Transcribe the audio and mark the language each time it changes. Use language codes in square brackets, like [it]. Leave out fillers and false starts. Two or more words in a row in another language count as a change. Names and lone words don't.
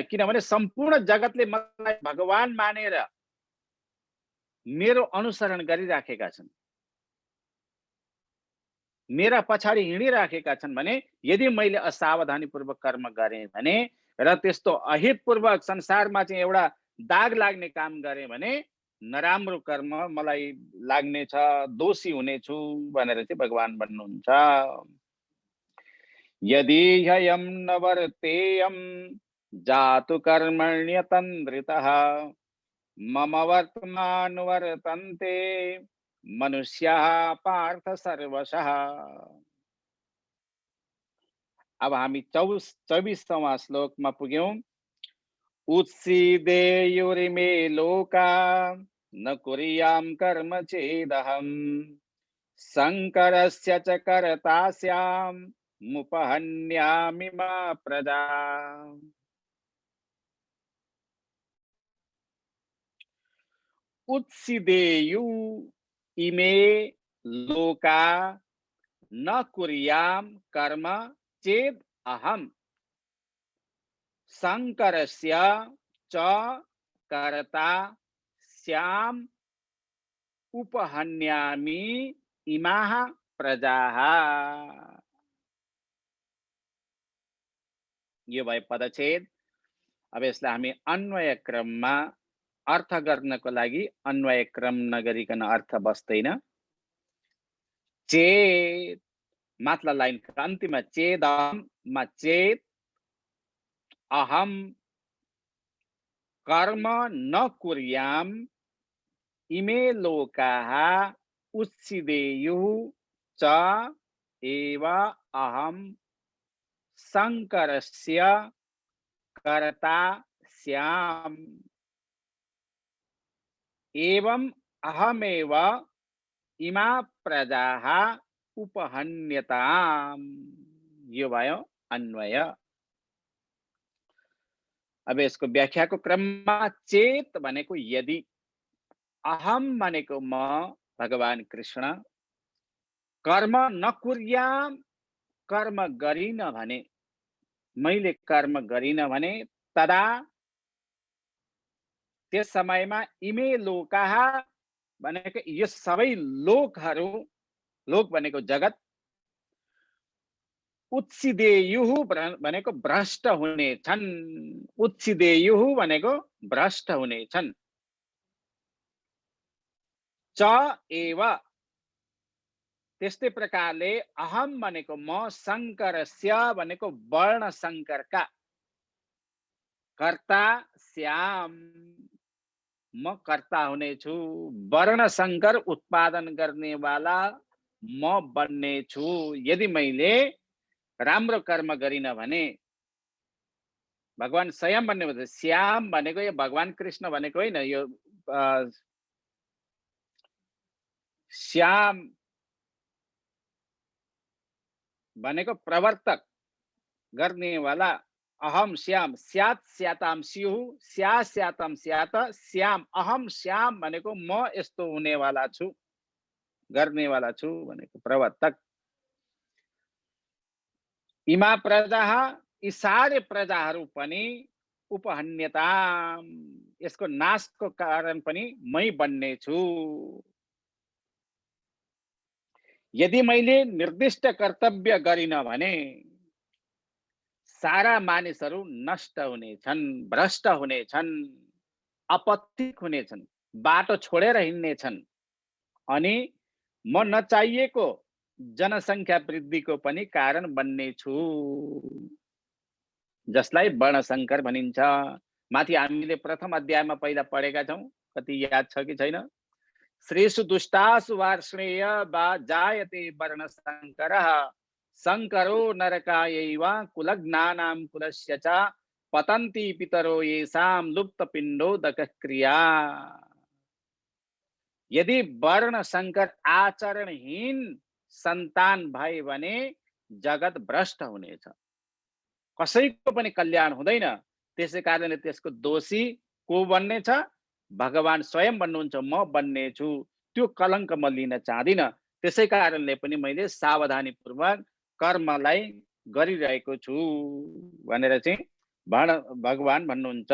[ne] किनभने सम्पूर्ण जगतले मलाई भगवान मानेर मेरो अनुसरण गरिराखेका छन्, मेरा पछाडि हिँडिराखेका छन् भने यदि मैले असावधानीपूर्वक कर्म गरेँ भने र त्यस्तो अहितपूर्वक संसारमा चाहिँ एउटा दाग लाग्ने काम गरेँ भने नराम्रो कर्म मलाई लाग्नेछ, दोषी हुनेछु भनेर चाहिँ भगवान भन्नुहुन्छ। [sa] यदि ह्ययं न वर्तेयं जातु कर्मण्यतन्द्रितः मम वर्तमानुवर्तन्ते मनुष्याः पार्थ सर्वशः। [ne] अब हामी 24वां श्लोकमा पुग्यौं। [sa] उत्सीदेयुरिमे लोका न कुर्यां कर्म चेदहम् शङ्करस्य च कर्ता स्यामुपहन्यामि मा प्रजा। उत्सीदेयु इमे लोका न कुर्यां कर्म चेद अहम शंकरस्य च कर्ता स्याम उपहन्यामि इमाः प्रजाः। [ne] यो भयो पदच्छेद। अब यसलाई हामी अन्वय क्रममा अर्थ गर्नको लागि अन्वय क्रम नगरिकन अर्थ बस्दैन। चेत माथला लाइनको अन्तिममा चेदमा [sa] चेत अहम कर्म न कुर्याम इमे लोकाः उत्सीदेयुः च एव अहम शंकरस्य कर्ता स्याम एवं अहमेव इमा प्रजाः उपहन्यताम्। [ne] यो भयो अन्वय। अब यसको व्याख्याको क्रममा चेत भनेको यदि, अहम भनेको म भगवान कृष्ण, [sa] कर्म नकुर्याम [ne] कर्म गरिन भने, मैले कर्म गरिन भने तदा त्यस समयमा [sa] इमे लोकाः [ne] भनेको यो सबै लोकहरू, लोक भनेको जगत, उत्सीदेयुः भनेको भ्रष्ट हुने छन्। उत्सीदेयुः भनेको भ्रष्ट हुने छन्। [sa] च एव [ne] त्यस्तै प्रकारले अहम भनेको म, शंकरस्य भनेको वर्ण शंकरका, [sa] कर्ता स्याम [ne] म कर्ता हुनेछु, वर्ण शंकर उत्पादन गर्नेवाला म बन्नेछु। यदि मैले राम्रो कर्म गरिन भने, भगवान स्वयं भन्ने भन्छ, श्याम भनेको यो भगवान कृष्ण भनेको होइन, यो श्याम भनेको प्रवर्तक गर्नेवाला। [sa] अहम श्याम, स्यात् स्याताम स्युः, स्या स्याताम स्यात, श्याम अहम श्याम [ne] भनेको म यस्तो हुनेवाला छु, गर्नेवाला छु भनेको प्रवर्तक। [sa] इमा प्रजाः [ne] यी सारे प्रजाहरू पनि उपहन्यताम यसको नाशको कारण पनि मै बन्ने छु। यदि मैले निर्दिष्ट कर्तव्य गरिन भने सारा मानिसहरू नष्ट हुनेछन्, भ्रष्ट हुनेछन्, अपथिक हुनेछन्, बाटो छोडेर हिँड्नेछन् अनि म नचाहिएको जनसङ्ख्या वृद्धिको पनि कारण बन्नेछु, जसलाई वर्णशङ्कर भनिन्छ। माथि हामीले प्रथम अध्यायमा पहिला पढेका छौँ, कति याद छ कि छैन? [sa] श्रेषु दुष्टासु वार्ष्णेय वा जायते वर्णशङ्करः शङ्करो नरकायैव कुलज्ञानां कुलस्य च पतन्ति पितरो येषां लुप्तपिण्डोदकक्रिया। [ne] यदि वर्ण संकर आचरणहीन सन्तान भए भने जगत भ्रष्ट हुनेछ, कसैको पनि कल्याण हुँदैन। त्यसै कारणले त्यसको दोषी को बन्नेछ? भगवान स्वयं भन्नुहुन्छ, म बन्नेछु। त्यो कलङ्क म लिन चाहदिन। त्यसै कारणले पनि मैले सावधानीपूर्वक कर्मलाई गरिरहेको छु भनेर चाहिँ भगवान भन्नुहुन्छ।